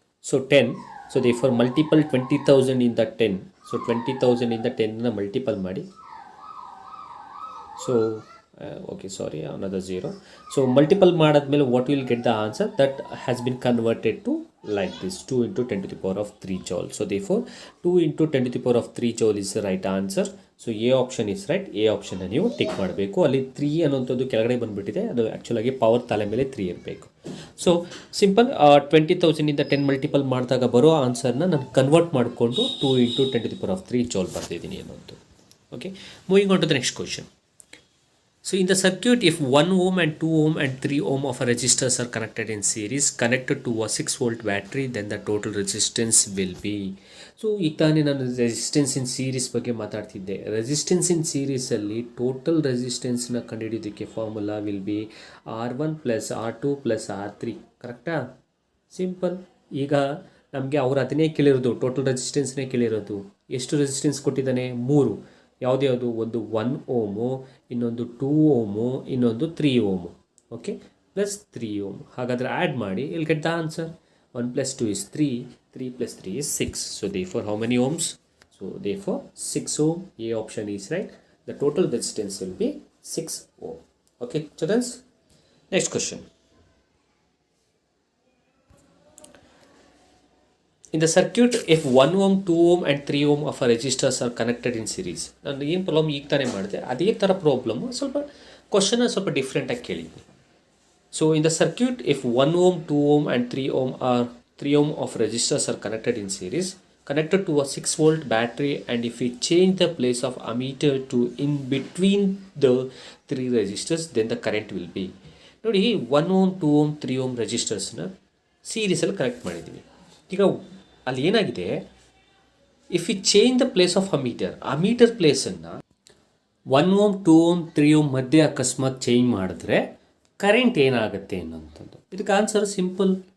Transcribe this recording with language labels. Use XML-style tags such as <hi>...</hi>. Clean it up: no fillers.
<kn>So 10, so therefore multiple 20,000 ಇಂದ 10, so 20,000 ಇಂದ 10ನ multiple ಮಾಡಿ.</kn> <en>So okay sorry another 0. So multiple ಮಾಡಾದ್ಮೇಲೆ what will get the answer that has been converted to like this, 2 into 10 to the power of 3 joule. So therefore 2 into 10 to the power of 3 joule is the right answer. So A option is right.</en> <kn>A option ನೀವು tick ಮಾಡಬೇಕು. ಅಲ್ಲಿ 3 ಅನ್ನೋಂಥದ್ದು ಕೆಳಗಡೆ ಬಂದುಬಿಟ್ಟಿದೆ, ಅದು ಆ್ಯಕ್ಚುಲಾಗಿ power ತಲೆ ಮೇಲೆ 3 ಇರಬೇಕು. ಸೊ ಸಿಂಪಲ್ 20,000 ಇಂದ 10 ಮಲ್ಟಿಪಲ್ ಮಾಡಿದಾಗ ಬರೋ ಆನ್ಸರ್ನ ನಾನು ಕನ್ವರ್ಟ್ ಮಾಡಿಕೊಂಡು</kn> <en>2 into 10 to the power of 3 joule</en> <kn>ಬರ್ತಿದ್ದೀನಿ ಅನ್ನೋದು.</kn> <en>Okay, moving on to the next question. So in the circuit, if 1 ohm and 2 ohm and 3 ohm of a resistors are connected in series, connected to a 6 volt battery, then the total resistance will be.</en> <kn>So ಈಗ ತಾನೇ ನಾನು resistance in series ಬಗ್ಗೆ ಮಾತಾಡ್ತಿದ್ದೆ. Resistance in ಸೀರೀಸಲ್ಲಿ total ರೆಸಿಸ್ಟೆನ್ಸ್ನ ಕಂಡುಹಿಡಿಯೋದಕ್ಕೆ formula will be R1 + R2 + R3. ಕರೆಕ್ಟಾ? Simple. ಈಗ ನಮಗೆ ಅವ್ರು ಅದನ್ನೇ ಕೇಳಿರೋದು, total ರೆಸಿಸ್ಟೆನ್ಸ್ನೇ ಕೇಳಿರೋದು. ಎಷ್ಟು ರೆಸಿಸ್ಟೆನ್ಸ್ ಕೊಟ್ಟಿದ್ದಾನೆ? 3. ಯಾವುದ್ಯಾವುದು? ಒಂದು 1 ಓಮು, ಇನ್ನೊಂದು 2 ಓಮು, ಇನ್ನೊಂದು 3 ಓಮು. Okay, plus 3 ohm. ಹಾಗಾದರೆ ಆ್ಯಡ್ ಮಾಡಿ, ಇಲ್ಲಿ</kn> <en>Get the answer. 1 + 2 is 3, 3 + 3 is 6. So therefore how many ohms? So therefore 6 ohm. A option is right. The total resistance will be 6 ohm. Okay children, next question. In the circuit, if 1 ohm, 2 ohm and 3 ohm of a resistors are connected in series.</en> <kn>ನಾನು ಏನು problem ಈಗ ತಾನೇ ಮಾಡಿದೆ ಅದೇ ಥರ problem, ಸ್ವಲ್ಪ question ಸ್ವಲ್ಪ ಡಿಫ್ರೆಂಟಾಗಿ ಕೇಳಿದ್ವಿ.</kn> <en>So in the circuit, if 1 ohm, 2 ohm and 3 ohm of resistors are connected in series, connected to a 6 volt battery, and if we change the place of ammeter to in between the 3 resistors, then the current will be.</en> <kn>ನೋಡಿ, 1 ohm, 2 ohm, 3 ohm resistors-ನ ಸೀರೀಸಲ್ಲಿ connect ಮಾಡಿದ್ದೀವಿ. ಈಗ ಅಲ್ಲಿ ಏನಾಗಿದೆ,</kn> <en>if you change the place of ammeter</en> <kn>ಪ್ಲೇಸನ್ನು 1 ohm, 2 ohm, 3 ohm ಮಧ್ಯೆ ಅಕಸ್ಮಾತ್ change ಮಾಡಿದ್ರೆ current ಏನಾಗುತ್ತೆ ಅನ್ನೋಂಥದ್ದು. ಇದಕ್ಕೆ ಆನ್ಸರ್ ಸಿಂಪಲ್.</kn>